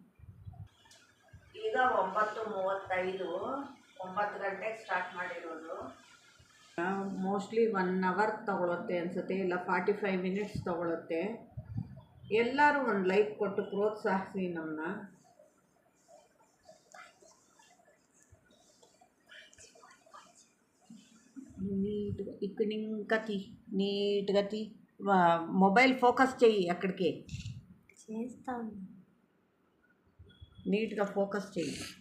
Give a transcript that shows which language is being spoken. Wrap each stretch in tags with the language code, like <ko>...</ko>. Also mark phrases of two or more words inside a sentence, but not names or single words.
<kn>ಈಗ 9:35, 9 ಗಂಟೆಗೆ ಸ್ಟಾರ್ಟ್ ಮಾಡಿರೋದು. ಮೋಸ್ಟ್ಲಿ 1 ಅವರ್ ತೊಗೊಳುತ್ತೆ ಅನಿಸುತ್ತೆ, ಇಲ್ಲ 45 ಮಿನಿಟ್ಸ್ ತೊಗೊಳುತ್ತೆ. ಎಲ್ಲರೂ ಒಂದು ಲೈಕ್ ಕೊಟ್ಟು ಪ್ರೋತ್ಸಾಹಿಸಿ ನಮ್ಮನ್ನ.</kn> <te>నీట్గా ఇక్కడ ఇంకా నీట్గా</te> <en>mobile focus</en> <te>చెయ్యి, అక్కడికి చేస్తాను. నీట్గా ఫోకస్ చెయ్యి.</te>